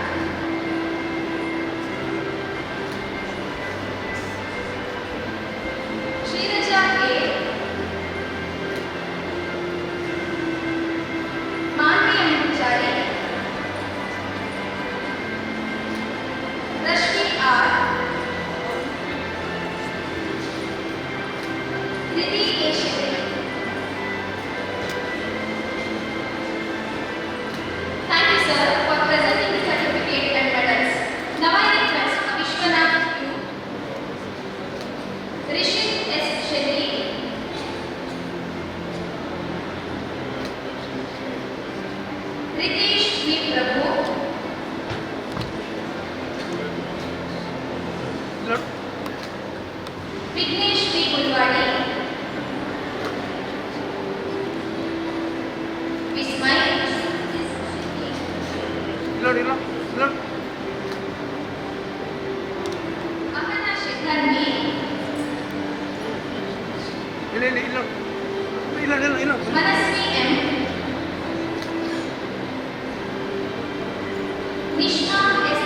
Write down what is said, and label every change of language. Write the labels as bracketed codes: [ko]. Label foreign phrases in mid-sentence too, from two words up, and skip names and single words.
[en] ಶ್ರೀರಜಾ ಕೆ, ಮಾನ್ವಿ ಅಂಬುಜಾರಿ, ರಶ್ಮಿ ಆರ್, ನಿಧಿ ಎ ಶೆಟ್ಟಿ. Thank you, sir, for presenting the certificate and medals. Now I request Vishwanath U, Rishit S. Shetty, Ritesh V. Prabhu, Vignesh V. Gulwadi, Vismay S. Shetty, Ahana Shekharni, Manasvi M, Nishma S.